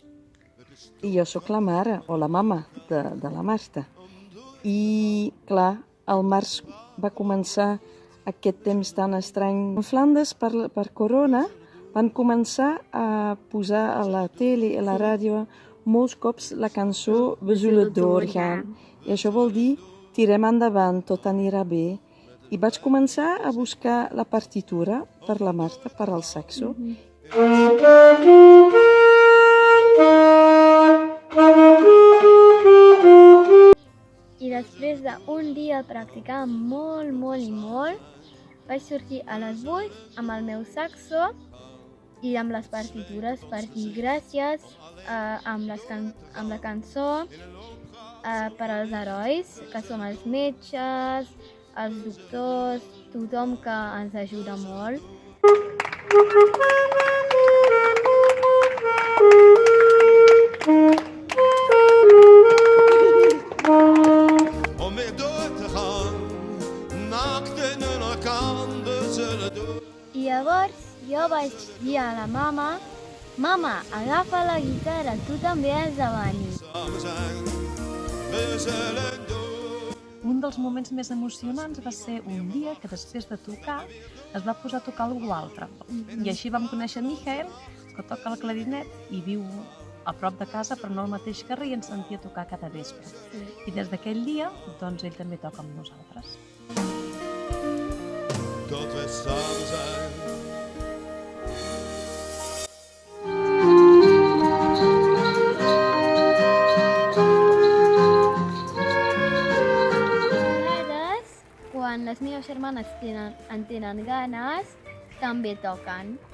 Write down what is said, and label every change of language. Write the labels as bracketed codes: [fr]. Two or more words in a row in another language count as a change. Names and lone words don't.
[ca] I jo sóc la mare o la mama de la Marta. I, clar, al març va començar aquest temps tan estrany. A Flandes, per Corona, van començar a posar a la tele i a la ràdio molts cops la cançó We zullen doorgaan. I això vol dir tirem endavant, tot anirà bé. I vaig començar a buscar la partitura per la Marta, per al saxo. I després d'un dia practicar molt i molt, vaig sortir a les 8 amb el meu saxo i amb les partitures per dir gràcies amb la cançó per als herois, que som els metges, els doctors, tothom que ens ajuda molt. [nl] Om weer door te gaan, naakt in een kan we zullen doen. [ca] I llavors jo vaig dir a la mama, mama, agafa la guitarra, tu també has de venir. [nl] Samen zijn, we zullen doen. [ca] Un dels moments més emocionants va ser un dia que després de tocar es va posar a tocar algú altre. I així vam conèixer Michael, que toca el clarinet i viu a prop de casa però no al mateix carrer i ens sentia tocar cada vespre. I des d'aquell dia, doncs ell també toca amb nosaltres. [nl] Tot we samen zijn. [ca] Quan les meves germanes en tenen ganes, també toquen.